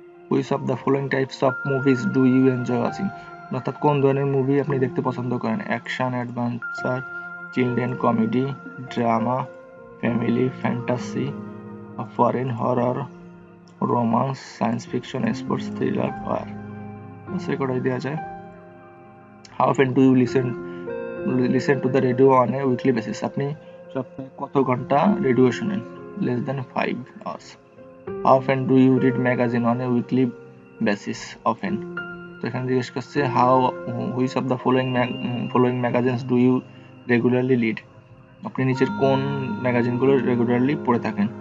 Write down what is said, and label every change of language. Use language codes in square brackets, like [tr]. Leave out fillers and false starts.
[en] Which of the following types of movies do you enjoy watching, [bn] অর্থাৎ কোন ধরনের movie আপনি দেখতে পছন্দ করেন? [en] Action, adventure, children comedy, drama, family, fantasy, foreign, horror, romance, science fiction, sports, thriller, fire. [bn] সে কটাই দেওয়া যায়। [en] how often do you listen to the radio on a weekly basis, [bn] আপনি সপ্তাহে কত ঘন্টা রেডিও শুনেন? [en] Less than 5 hours. How often do you read magazine on a weekly basis? Often. [bn] তো এখানে জিজ্ঞেস করছে [en] which of the following magazines do you regularly read, [bn] আপনি নিচের কোন ম্যাগাজিনগুলো রেগুলারলি পড়ে থাকেন?